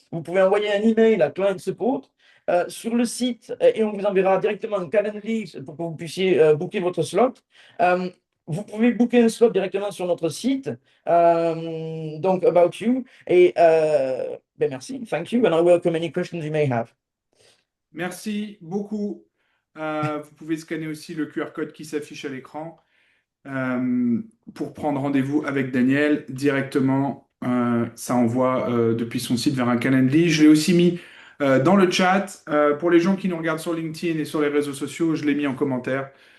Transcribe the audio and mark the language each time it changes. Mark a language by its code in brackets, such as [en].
[fr] Vous pouvez envoyer un email à Client Support sur le site et on vous enverra directement un calendrier pour que vous puissiez booker votre slot. Vous pouvez booker un slot directement sur notre site, donc About You. Et merci. [en] Thank you. And I welcome any questions you may have. [fr] Merci beaucoup. Vous pouvez scanner aussi le QR code qui s'affiche à l'écran pour prendre rendez-vous avec Daniel directement. Ça envoie depuis son site vers un Calendly. Je l'ai aussi mis dans le chat. Pour les gens qui nous regardent sur LinkedIn et sur les réseaux sociaux, je l'ai mis en commentaire.